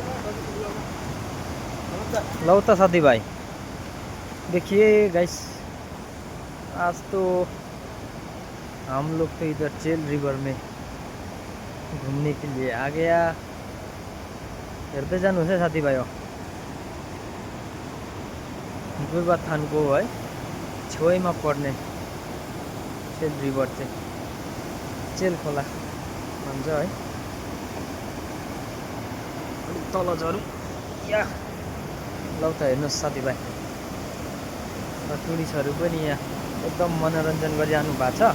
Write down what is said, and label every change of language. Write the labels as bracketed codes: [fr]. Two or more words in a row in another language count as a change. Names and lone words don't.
[hi] लो तो साथी भाई देखिए गाइस, आज तो हम लोग तो इधर चेल रिवर में घूमने के लिए आ गया। [ne] हेर्दै जानुहोस् है साथी भाइ, गोरुबथानको है छेउमा पर्ने चेल रिभर चाहिँ चेल खोला भन्छ है। अलिक तल झरौँ या लौ त हेर्नुहोस् साथीभाइ, टुरिस्टहरू पनि यहाँ एकदम मनोरञ्जन गरिरहनु भएको छ।